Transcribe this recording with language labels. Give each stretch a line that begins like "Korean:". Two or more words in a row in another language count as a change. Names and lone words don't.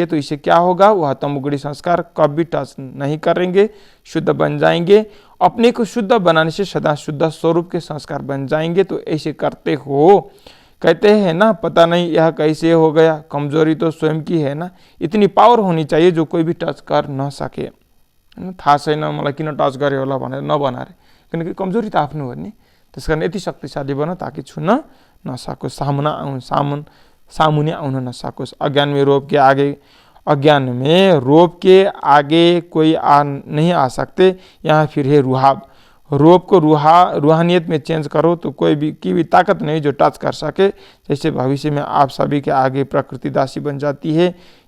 Hindi: तो इससे क्या होगा, वह तमोगुणी संस्कार कभी टच नहीं करेंगे, शुद्ध बन जाएंगे। अपने को शुद्ध बनाने से सदा शुद्ध स्वरूप के संस्कार बन जाएंगे। तो ऐसे करते हो, कहते हैं ना, पता नहीं यह कैसे हो गया, कमजोरी तो स्वयं की है ना। इतनी पावर होनी चाहिए जो कोई भी टच कर न सके।
Nepali: थाहा छैन मलाई किन टच गर्यो होला भनेर नबनारे, किनकि कमजोरी त आफ्नो हो नि। त्यस कारण यति शक्तिशाली बन ताकि छुन नसकोस्, सामुने आउन नसकोस्।
Hindi: अज्ञान में रोप के आगे कोई नहीं आ सकते। यहाँ फिर है रुहाब। रोप को रूहानियत में चेंज करो तो कोई भी की भी ताकत नहीं जो टच कर सके। जैसे भविष्य में आप सभी के आगे प्रकृति दासी बन जाती है।